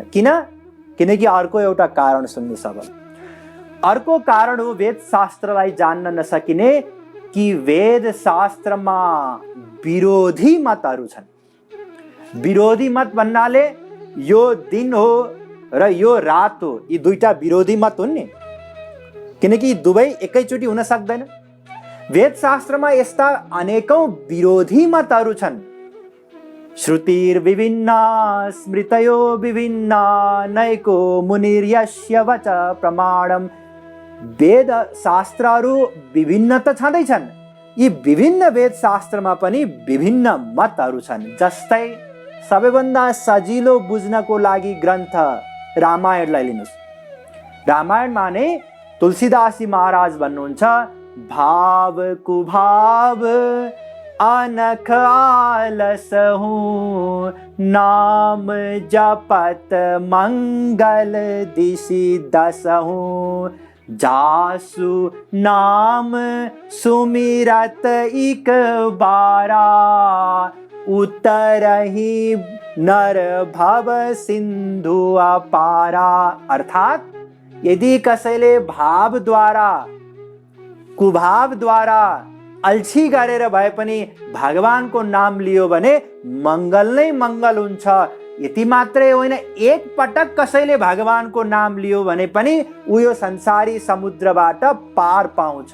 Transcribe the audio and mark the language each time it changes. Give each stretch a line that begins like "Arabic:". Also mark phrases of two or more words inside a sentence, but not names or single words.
Nepali: किनकि अर्को एउटा कारण सुन्नुहोस्। अब अर्को कारण हो वेद शास्त्रलाई जान्न नसकिने कि वेद शास्त्रमा विरोधी मतहरू छन्। विरोधी मत भन्नाले यो दिन हो र यो रात हो, यी दुईटा विरोधी मत हुन् नि, किनकि दुवै एकैचोटि हुन सक्दैन। वेद शास्त्रमा यस्ता अनेकौं विरोधी मतहरू छन्।
Sanskrit: श्रुतिर विभिन्ना स्मृतयो विभिन्ना नैको मुनिर्यस्य वच प्रमाणम।
Nepali: वेद शास्त्रहरू विभिन्न त छँदैछन्, यी विभिन्न वेद शास्त्रमा पनि विभिन्न मतहरू छन्। जस्तै सबैभन्दा सजिलो बुझ्नको लागि ग्रन्थ रामायणलाई लिनुस्। रामायणमा नै तुलसीदास जी महाराज भन्नुहुन्छ,
Awadhi: भाव कुभाव अनख आलस हूँ, नाम जपत मंगल दिशि दसहूँ, जासु नाम सुमिरत इक बारा, उतरहि नर भव सिंधु अपारा।
Nepali: अर्थात यदि कसैले भाव द्वारा, कुभाव द्वारा अल्छी गरेर भए पनि भगवानको नाम लियो भने मंगल नै मंगल हुन्छ। यति मात्रै होइन, एक पटक कसैले भगवानको नाम लियो भने पनि ऊ यो संसारी समुद्रबाट पार पाउँछ।